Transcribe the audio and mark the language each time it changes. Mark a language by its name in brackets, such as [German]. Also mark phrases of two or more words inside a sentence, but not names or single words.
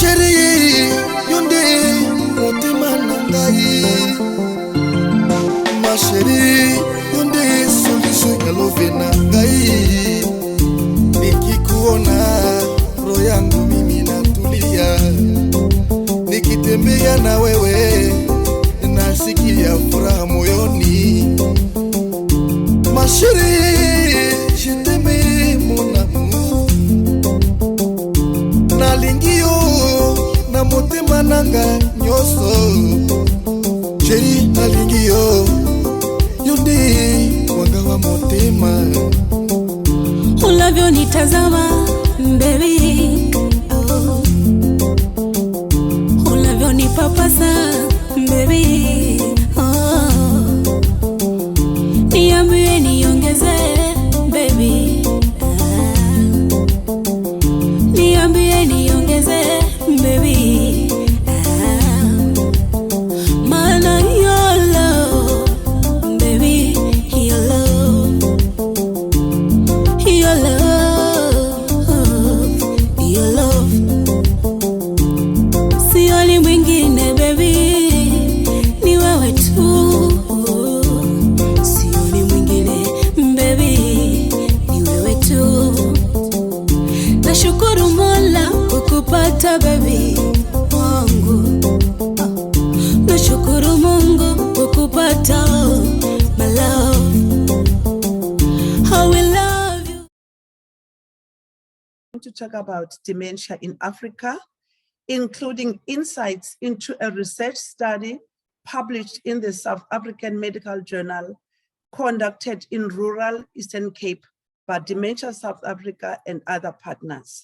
[Lingala] yonde motema nangai. [French] Ma chérie, [Lingala] yonde solution yalove nangai. [Swahili] Nikikuona roho yangu mimi natulia. Nikitembea na wewe nasikia furaha moyoni. [French] Ma chérie, je t'aime mon amour. [Lingala] Nalingio na motema nanga nyoso. Chérie, nalingio yonde wanga wa motema. [Swahili] Unavyonitazama baby, oh. Unavyonipapasa baby, oh. Niambie niongeze baby, niambie niongeze baby, maana [English] your love baby, your love, your love, your love. [Swahili] Sioni mwingine baby, ni wewe tu. Sioni mwingine baby, ni wewe tu. Nashukuru Mola kukupata baby wangu. Nashukuru Mungu kukupata [English] my love. How we love you. To talk about dementia in Africa, including insights into a research study published in the South African Medical Journal, conducted in rural Eastern Cape by Dementia South Africa and other partners.